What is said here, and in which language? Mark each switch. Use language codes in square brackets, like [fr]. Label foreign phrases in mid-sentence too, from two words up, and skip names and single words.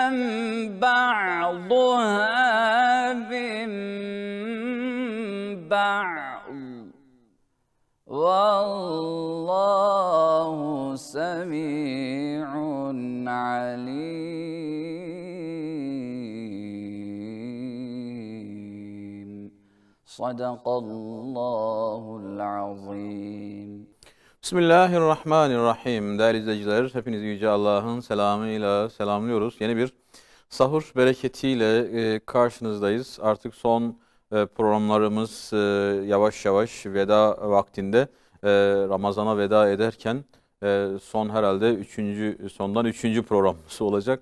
[ar] بعضها من بعض والله سميع عليم. صدق الله العظيم. Bismillahirrahmanirrahim. [tr] Değerli izleyiciler, hepinizi Yüce Allah'ın selamıyla selamlıyoruz. Yeni bir sahur bereketiyle karşınızdayız. Artık son programlarımız yavaş yavaş veda vaktinde Ramazan'a veda ederken son herhalde sondan üçüncü programımız olacak.